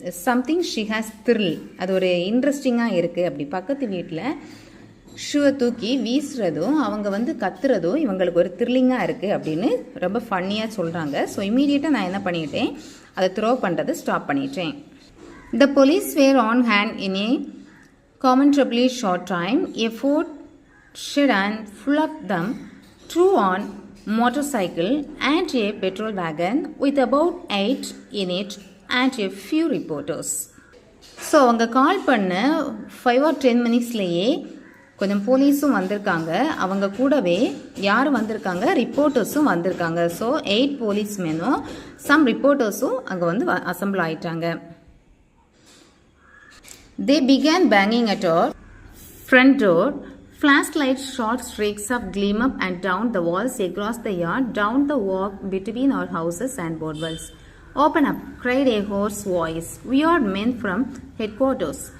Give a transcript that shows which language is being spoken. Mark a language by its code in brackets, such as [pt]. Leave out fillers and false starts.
[en] something she has thrill, [ta] அது ஒரு இன்ட்ரெஸ்டிங்காக இருக்குது. அப்படி பக்கத்து வீட்டில் ஷூவை தூக்கி வீசுறதும் அவங்க வந்து கத்துறதும் இவங்களுக்கு ஒரு த்ரில்லிங்காக இருக்குது அப்படின்னு ரொம்ப ஃபன்னியாக சொல்கிறாங்க. ஸோ இமீடியட்டாக நான் என்ன பண்ணிட்டேன், அதை த்ரோ பண்ணுறதை ஸ்டாப் பண்ணிட்டேன். [en] The police were on hand in a commendably short time. A Ford sedan full of them, two on motorcycle and a petrol wagon with about 8 in it and a few reporters. [ta] So அவங்க கால் பண்ண 5 or 10 மினிட்ஸ்லேயே கொஞ்சம் போலீஸும் வந்திருக்காங்க. அவங்க கூடவே யார் வந்திருக்காங்க, ரிப்போர்ட்டர்ஸும் வந்திருக்காங்க. ஸோ 8 போலீஸ்மேனும் சம் ரிப்போர்ட்டர்ஸும் அங்கே வந்து அசம்பிள் ஆயிட்டாங்க. [en] They began banging at our front door. Flashlights shot streaks of gleam up and down the walls across the yard, down the walk between our houses and boardwalks. "Open up," cried a hoarse voice. "We are men from headquarters."